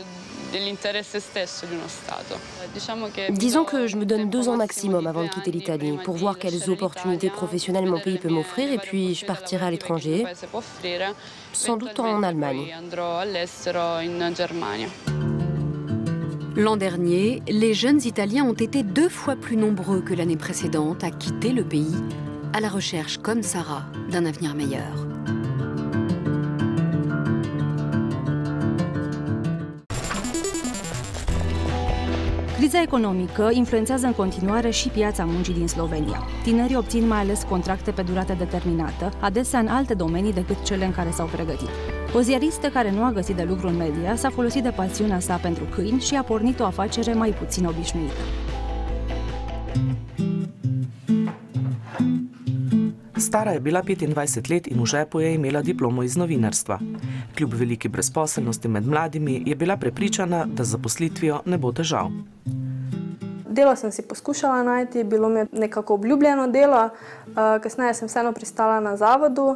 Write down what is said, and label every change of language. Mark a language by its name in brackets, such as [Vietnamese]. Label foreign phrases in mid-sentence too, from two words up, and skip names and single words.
[French] Disons que je me donne 2 ans maximum avant de quitter l'Italie pour voir quelles opportunités professionnelles mon pays peut m'offrir et puis je partirai à l'étranger, sans doute en Allemagne. L'an dernier, les jeunes Italiens ont été 2 fois plus nombreux que l'année précédente à quitter le pays, à la recherche, comme Sarah, d'un avenir meilleur. [Romanian] Criza economică influențează în continuare și piața muncii din Slovenia. Tinerii obțin mai ales contracte pe durată determinată, adesea în alte domenii decât cele în care s-au pregătit. O ziaristă care nu a găsit de lucru în media s-a folosit de pasiunea sa pentru câini și a pornit o afacere mai puțin obișnuită. [Slovenian] Stara je bila 25 let in v žepu je imela diplomo iz novinarstva. Kljub veliki brezposelnosti med mladimi je bila prepričana, da z zaposlitvijo ne bo težav. Delo sem si poskušala najti, bilo mi je nekako obljubljeno delo, kasneje sem vseeno pristala na zavodu.